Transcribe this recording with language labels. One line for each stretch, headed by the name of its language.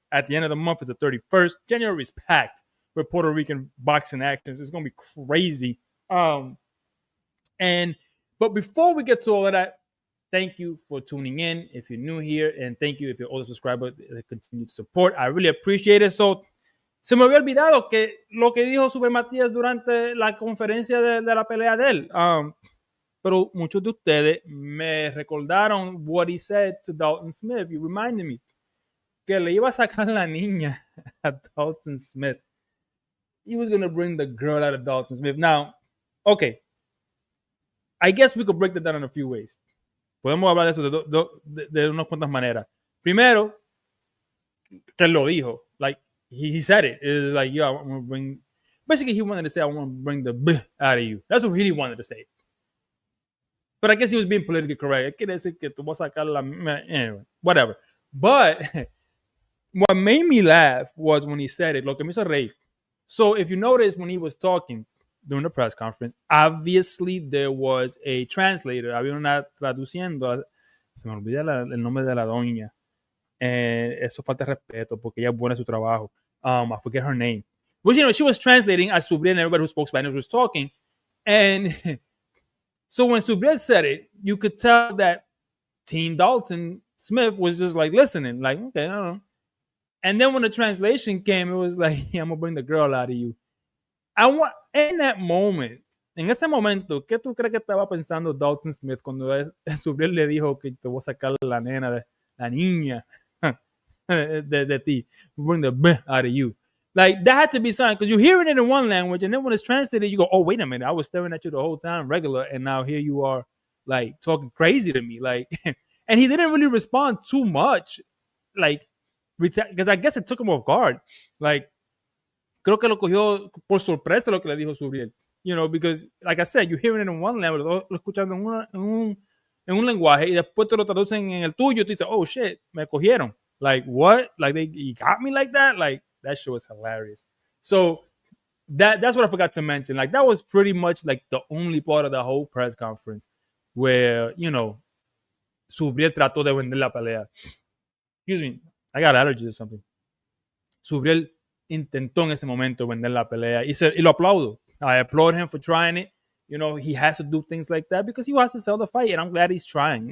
English: At the end of the month, it's the 31st. January is packed with Puerto Rican boxing actions. It's going to be crazy. Um, and but before we get to all of that, thank you for tuning in if you're new here, and thank you if you're older subscriber that continue to support. I really appreciate it.
Spanish: So, se me había olvidado que lo que dijo Super Matías durante la conferencia de la pelea de él. Pero muchos de ustedes me recordaron
English: what he said to Dalton Smith. You reminded me
Spanish: que le iba a sacar la niña a Dalton Smith.
English: He was going to bring the girl out of Dalton Smith. Now, okay, I guess we could break that down in a few ways.
Spanish: Podemos hablar de eso de unas cuantas maneras. Primero, que lo dijo.
English: Like, he said it. It was like, yo, I want to bring... Basically, he wanted to say, I want to bring the B out of you. That's what he really wanted to say. But I guess he was being politically correct.
Spanish: Quiere decir que tú vas a sacar la...
English: Anyway, whatever. But what made me laugh was when he said it.
Spanish: Lo que me hizo reír.
English: So if you notice when he was talking during the press conference, obviously there was a translator.
Spanish: Había una traduciendo. Se me olvida el nombre de la doña. Eso falta de respeto porque ella es buena en su trabajo.
English: I forget her name. But you know, she was translating as Subriel and everybody who spoke Spanish was talking. And so when Subriel said it, you could tell that Team Dalton Smith was just like listening, like, okay, I don't know. And then when the translation came, it was like, yeah, I'm going to bring the girl out of you. In that moment,
Spanish: en ese momento, ¿qué tú crees que estaba pensando Dalton Smith cuando Subriel le dijo que te voy a sacar la nena, la niña de ti,
English: bring the B out of you? Like, that had to be something, because you're hearing it in one language, and then when it's translated, you go, oh, wait a minute, I was staring at you the whole time, regular, and now here you are, like, talking crazy to me. Like, and he didn't really respond too much, like, because I guess it took him off guard.
Spanish: Like, creo que lo cogió por sorpresa lo que le dijo Subriel.
English: You know, because, like I said, you're hearing it in one language,
Spanish: lo escuchando en un lenguaje, y después te lo traducen en el tuyo, tú dices,
English: oh, shit,
Spanish: me cogieron.
English: Like, what? Like, you got me like that? Like, that shit was hilarious. So, that's what I forgot to mention. Like, that was pretty much, like, the only part of the whole press conference where, you know,
Spanish: Subriel trató de vender la pelea.
English: Excuse me, I got allergies or something.
Spanish: Subriel intentó en ese momento vender la pelea y lo aplaudo.
English: I applaud him for trying it. You know, he has to do things like that because he wants to sell the fight, and I'm glad he's trying.